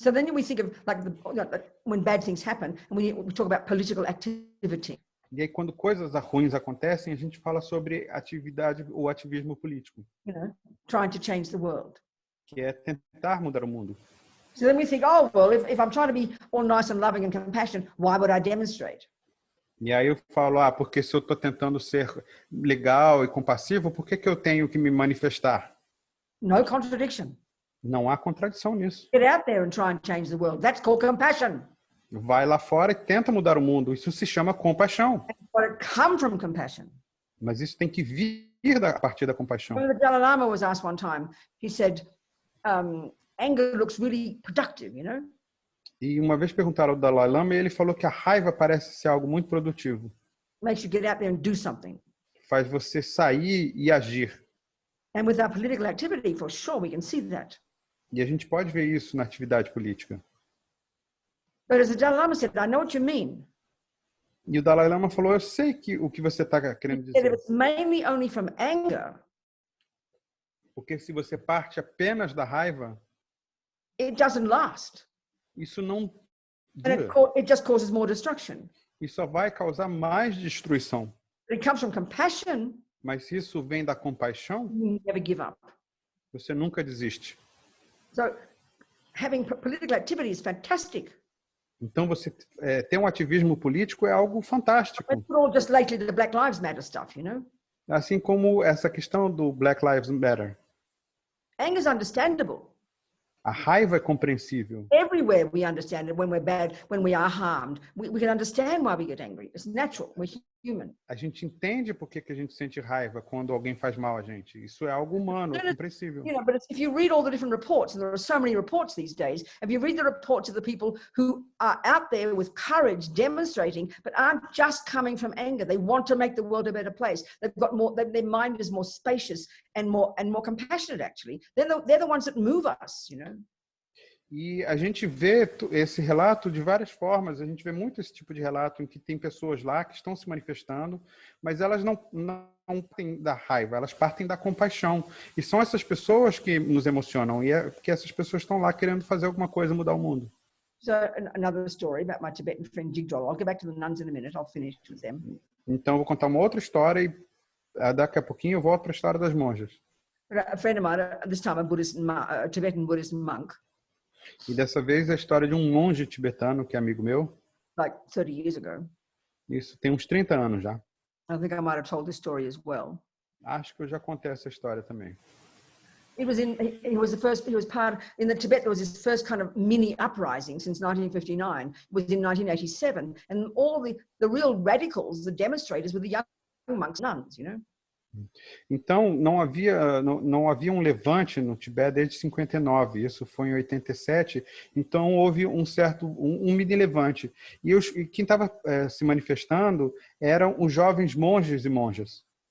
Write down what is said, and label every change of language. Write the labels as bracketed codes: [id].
[en] So then we think of like when bad things happen, and we talk about political activity. [pt] E aí, quando coisas ruins acontecem, a gente fala sobre atividade ou ativismo político, [en] You know, trying to change the world. [pt] que é tentar mudar o mundo. [en] So then we think, oh, well, if I'm trying to be all nice and loving and compassionate, why would I demonstrate? [pt] E aí eu falo, porque se eu estou tentando ser legal e compassivo, por que eu tenho que me manifestar? [en] No contradiction. [pt] Não há contradição nisso. [en] Get out there and try and change the world. That's called compassion. [pt] Vai lá fora e tenta mudar o mundo. Isso se chama compaixão. [en] But it comes from compassion. [pt] Mas isso tem que vir a partir da compaixão. [en] When the Dalai Lama was asked one time, he said, anger looks really productive, you know? [pt] E uma vez perguntaram ao Dalai Lama e ele falou que a raiva parece ser algo muito produtivo. [en] Makes you get out there and do something. [pt] Faz você sair e agir. [en] And with our political activity, for sure, we can see that. [pt] E a gente pode ver isso na atividade política. [en] But as the Dalai Lama said, I know what you mean. [pt] E o Dalai Lama falou, eu sei o que você está querendo [en] He said, if [pt] dizer. [en] it's mainly only from anger, [pt] Porque se você parte apenas da raiva, [en] it doesn't last. [pt] isso não [en] And [pt] dura. [en] it just causes more destruction. [pt] Isso só vai causar mais destruição. [en] But it comes from compassion, [pt] Mas se isso vem da compaixão, [en] you never give up. [pt] você nunca desiste. [en] So having political activity is fantastic. [pt] Então, você ter um ativismo político é algo fantástico. [en] It's all just lately the Black Lives Matter stuff, you know? [pt] Assim como essa questão do Black Lives Matter. [en] Anger is understandable. [pt] A raiva é compreensível. [en] Everywhere we understand it when we're bad, when we are harmed. We can understand why we get angry. It's natural. We're human. [pt] A gente entende por que a gente sente raiva quando alguém faz mal a gente. Isso é algo humano, é compreensível. [en] You know, but if you read all the different reports, and there are so many reports these days, if you read the reports of the people who are out there with courage demonstrating, but aren't just coming from anger, they want to make the world a better place. They've got more, their mind is more spacious and more compassionate, actually. They're the ones that move us, you know. [pt] E a gente vê esse relato de várias formas. A gente vê muito esse tipo de relato em que tem pessoas lá que estão se manifestando, mas elas não partem da raiva, elas partem da compaixão. E são essas pessoas que nos emocionam. E é porque essas pessoas estão lá querendo fazer alguma coisa, mudar o mundo. [en] So another story about my Tibetan friend Jigdol. I'll get back to the nuns in a minute. I'll finish with them. [pt] Então, eu vou contar uma outra história e daqui a pouquinho eu volto para a história das monjas. [en] A friend of mine, this time a Tibetan Buddhist monk, [pt] E dessa vez é a história de um monge tibetano que é amigo meu. [en] like 30 years ago. [pt] Isso tem uns 30 anos já. [en] I think I might have told this story as well. [pt] Acho que eu já contei essa história também. [en] He was part, in the Tibet, there was his first kind of mini uprising since 1959. It was in 1987. And all the real radicals, the demonstrators, were the young monks, nuns, you know. [pt] Então, não havia um levante no Tibete desde 59, isso foi em 87, então houve um mini levante. E quem estava se manifestando eram os jovens monges e monjas.